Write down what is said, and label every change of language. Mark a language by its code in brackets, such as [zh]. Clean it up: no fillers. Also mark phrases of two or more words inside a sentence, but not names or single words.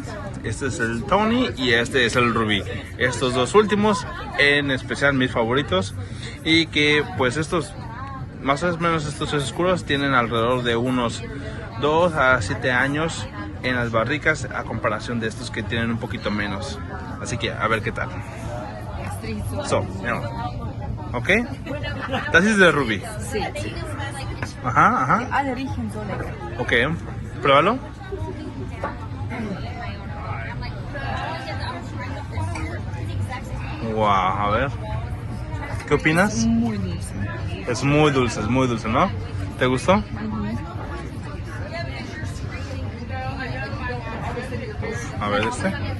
[es] Este es el Tawny y este es el Rubí. Estos dos últimos, en especial mis favoritos. Y que pues estos, más o menos estos tres oscuros, tienen alrededor de unos 2 a 7 años en las barricas, a comparación de estos que tienen un poquito menos. Así que a ver qué tal. [en] So, ok. [de] Das ist der Rubí. [es] Sí. Ajá. [de] Alle riechen so lecker. [es] Ok, pruébalo. Wow, a ver. ¿Qué opinas? Muy dulce. Es muy dulce, ¿no? ¿Te gustó? A ver este.